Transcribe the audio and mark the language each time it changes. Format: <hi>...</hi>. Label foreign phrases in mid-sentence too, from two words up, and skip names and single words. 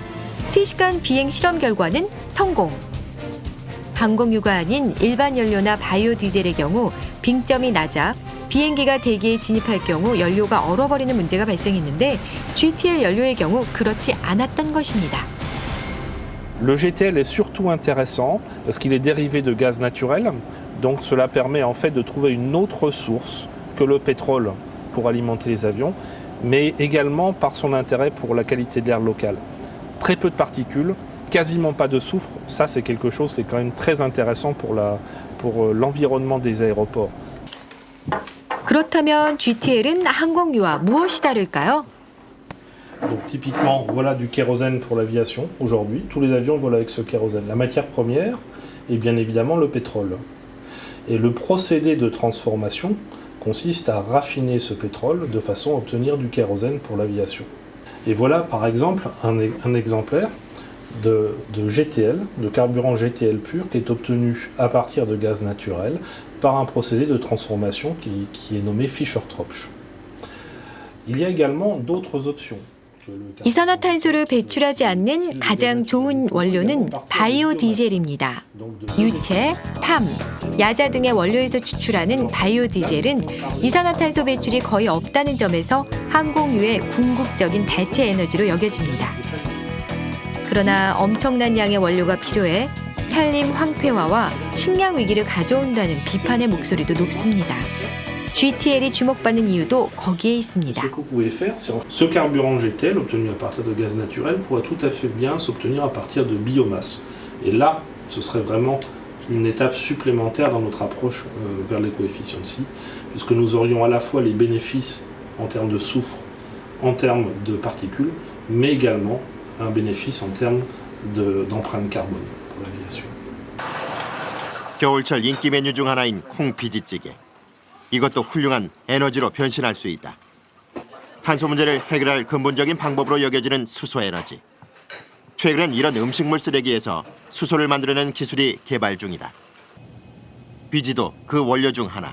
<ko>3시간 비행 실험 결과는 성공! 항공유가 아닌 일반 연료나 바이오 디젤의 경우 빙점이 낮아 비행기가 대기에 진입할 경우 연료가 얼어버리는 문제가 발생했는데 GTL 연료의 경우 그렇지 않았던 것입니다.</ko> <fr>Le GTL est surtout intéressant parce qu'il est dérivé de gaz naturel, donc cela permet en fait de trouver une autre source que le pétrole pour alimenter les avions, mais également par son intérêt pour la qualité de l'air local. Très peu de particules, quasiment pas de soufre, ça c'est quelque chose qui est quand même très intéressant pour l'environnement des aéroports.</fr> <ko>그렇다면 GTL은 항공유와 무엇이 다를까요?</ko> <fr>Donc typiquement, voilà du kérosène pour l'aviation aujourd'hui. Tous les avions volent avec ce kérosène. La matière première est bien évidemment le pétrole. Et le procédé de transformation consiste à raffiner ce pétrole de façon à obtenir du kérosène pour l'aviation. Et voilà par exemple un exemplaire de GTL, de carburant GTL pur qui est obtenu à partir de gaz naturel par un procédé de transformation qui est nommé Fischer-Tropsch. Il y a également d'autres options.</fr> <ko>이산화탄소를 배출하지 않는 가장 좋은 원료는 바이오 디젤입니다. 유채, 팜, 야자 등의 원료에서 추출하는 바이오 디젤은 이산화탄소 배출이 거의 없다는 점에서 항공유의 궁극적인 대체 에너지로 여겨집니다. 그러나 엄청난 양의 원료가 필요해 산림 황폐화와 식량 위기를 가져온다는 비판의 목소리도 높습니다. GTL이 주목받는 이유도 거기에 있습니다.</ko> <fr>Ce que vous pouvez faire, c'est ce carburant GTL obtenu à partir de gaz naturel pourrait tout à fait bien s'obtenir à partir de biomasse. Et là, ce serait vraiment une étape supplémentaire dans notre approche vers l'éco-efficiency, puisque nous aurions à la fois les bénéfices en termes de soufre, en termes de particules, mais également un bénéfice en termes d'empreinte carbone pour l'aviation.</fr> <ko>겨울철 인기 메뉴 중 하나인 콩비지찌개. 이것도 훌륭한 에너지로 변신할 수 있다. 탄소 문제를 해결할 근본적인 방법으로 여겨지는 수소 에너지. 최근엔 이런 음식물 쓰레기에서 수소를 만들어낸 기술이 개발 중이다. 비지도 그 원료 중 하나.</ko>